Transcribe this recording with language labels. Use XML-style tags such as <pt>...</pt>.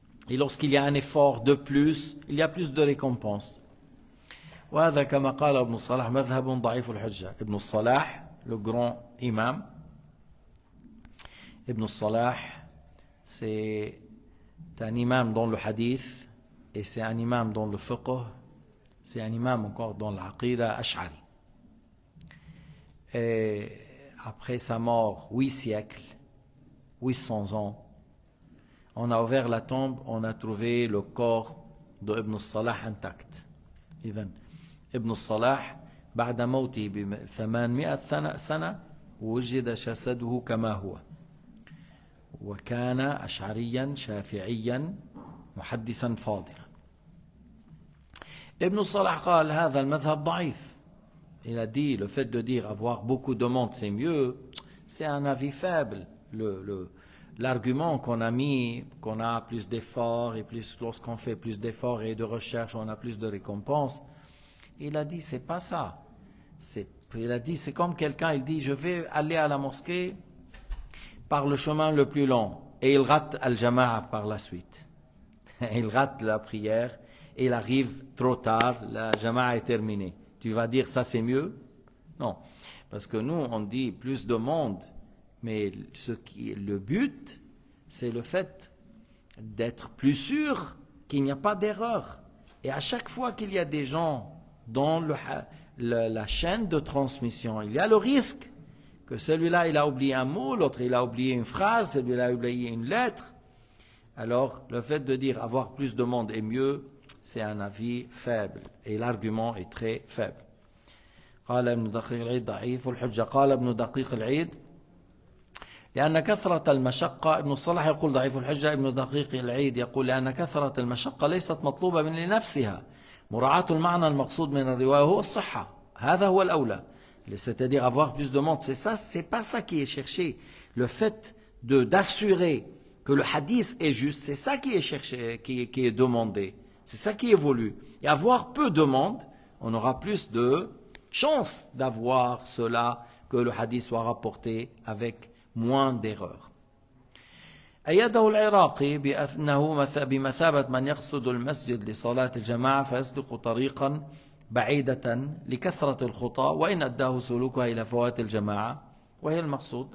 <fr>Et lorsqu'il y a un effort de plus, il y a plus de récompense.</fr> <ar>وهذا كما قال ابن الصلاح مذهب ضعيف الحجة.</ar> <fr>Ibn al-Salah, le grand imam, Ibn al-Salah, c'est un imam dans le hadith, et c'est un imam dans le fiqh, c'est un imam encore dans l'aqida ash'ari. Et après sa mort, 8 siècles, 800 ans, on a ouvert la tombe, on a trouvé le corps de Ibn al-Salah intact.</fr> <ar>إذن ابن الصلاح بعد موته ب800 سنة وجد جسده كما هو، وكان أشعريا شافعيا محدثا فاضلا. ابن الصلاح قال هذا المذهب ضعيف.</ar> <fr>Il a dit le fait de dire avoir beaucoup de monde c'est mieux, c'est un avis faible. L'argument qu'on a mis, qu'on a plus d'efforts et plus lorsqu'on fait plus d'efforts et de recherche, on a plus de récompenses. Il a dit c'est pas ça. Il a dit c'est comme quelqu'un, il dit je vais aller à la mosquée par le chemin le plus long et il rate al-jama'a par la suite. Il rate la prière et il arrive trop tard, la jama'a est terminée. Tu vas dire ça c'est mieux? Non, parce que nous on dit plus de monde. Mais le but, c'est le fait d'être plus sûr qu'il n'y a pas d'erreur. Et à chaque fois qu'il y a des gens dans la chaîne de transmission, il y a le risque que celui-là, il a oublié un mot, l'autre, il a oublié une phrase, celui-là a oublié une lettre. Alors, le fait de dire avoir plus de monde est mieux, c'est un avis faible. Et l'argument est très faible.</fr> <ar>قال ابن دقيق العيد ضعيف الحجة. قال ابن دقيق العيد لأن كثرة المشقة، ابن الصلاح يقول ضعيف الحجة، ابن دقيق العيد يقول لأن كثرة المشقة ليست مطلوبة من لنفسها، مراعاة المعنى المقصود من الرواية هو الصحة، هذا هو الأولى.</ar> <fr>C'est-à-dire avoir plus de monde, c'est pas ça qui est cherché. Le fait d'assurer que le hadith est juste, c'est ça qui est cherché, qui est demandé. C'est ça qui est voulu. Et avoir peu de monde, on aura plus de chance d'avoir cela, que le hadith soit rapporté avec moins d'erreurs.</fr> <ar>أيده العراقي بأنه بمثابة من يقصد المسجد لصلاة الجماعة فيسلك طريقا بعيدة لكثرة الخطى وإن أداه سلوكها إلى فوات الجماعة وهي المقصود.</ar>